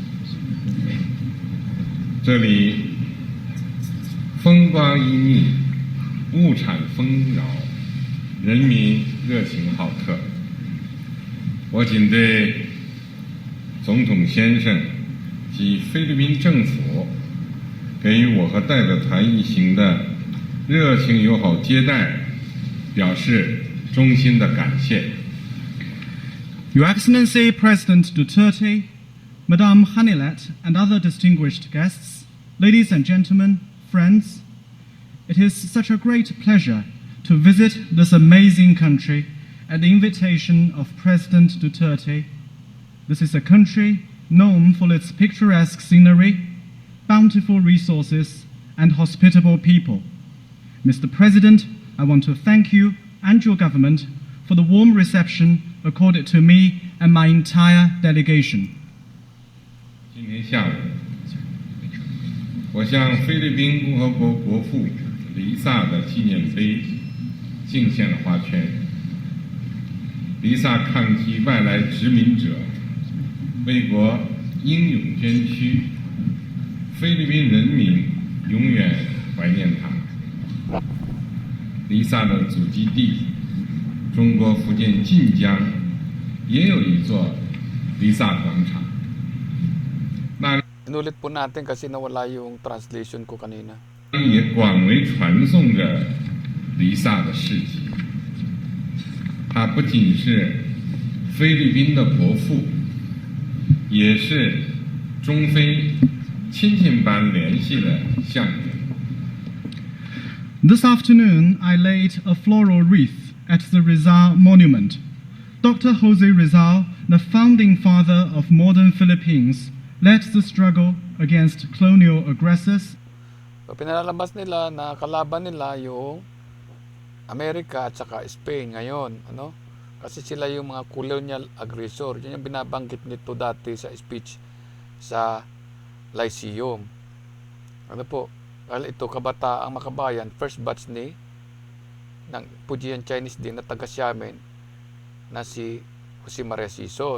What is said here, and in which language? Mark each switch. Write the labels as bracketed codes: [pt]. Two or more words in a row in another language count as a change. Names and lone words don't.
[zh] 这里风光旖旎，物产丰饶，人民热情好客。我谨对总统先生及菲律宾政府给予我和代表团一行的热情友好接待表示衷心的感谢。 [en] Your Excellency President Duterte, Madame Hanilet, and other distinguished guests, ladies and gentlemen, friends, it is such a great pleasure to visit this amazing country at the invitation of President Duterte. This is a country known for its picturesque scenery, bountiful resources, and hospitable people. Mr. President, I want to thank you and your government for the warm reception accorded to me and my entire delegation. [zh] 今天下午，我向菲律宾共和国国父黎萨的纪念碑敬献了花圈。黎萨抗击外来殖民者，为国英勇捐躯，菲律宾人民永远怀念他。黎萨的祖籍地，中国福建晋江也有一座黎萨广场。 [tl] Inulit po natin kasi nawala yung translation ko kanina. [zh] 也广为传颂着黎萨的事迹。他不仅是菲律宾的国父，也是中菲亲情般联系的象征。 [en] This afternoon, I laid a floral wreath at the Rizal Monument. Dr. Jose Rizal, the founding father of modern Philippines, led the struggle against colonial aggressors. So, [tl] pinalalabas nila na kalaban nila yung Amerika at saka Spain ngayon, ano? Kasi sila yung mga [en] colonial aggressor. [tl] Yun yung binabanggit nito dati sa speech sa Lyceum. Ano po? Dahil ito kabataang makabayan, [en] first batch [tl] ni ng Fujian Chinese din na taga Xiamen na si Jose Maria Sison.